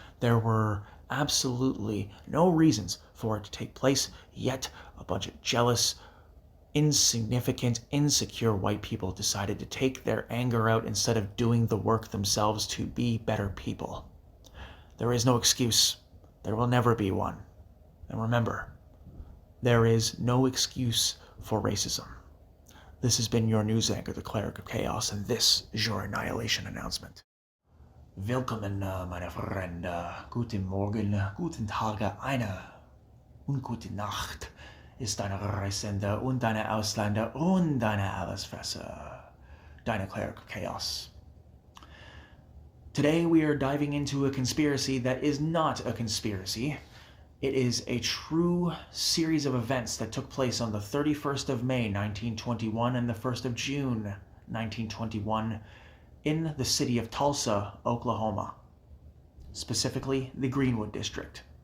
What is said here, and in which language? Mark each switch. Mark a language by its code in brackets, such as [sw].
[en] There were absolutely no reasons for it to take place, yet a bunch of jealous, insignificant, insecure white people decided to take their anger out instead of doing the work themselves to be better people. There is no excuse. There will never be one. And remember, there is no excuse for racism. This has been your news anchor, the Cleric of Chaos, and this is your Annihilation Announcement. [de] Willkommen, meine Freunde. Guten Morgen, guten Tage, und gute Nacht ist deine Reisende und deine Ausländer und deine Allesfresser. Deine Cleric of Chaos. [en] Today we are diving into a conspiracy that is not a conspiracy. It is a true series of events that took place on the 31st of May, 1921 and the 1st of June, 1921 in the city of Tulsa, Oklahoma, specifically the Greenwood District.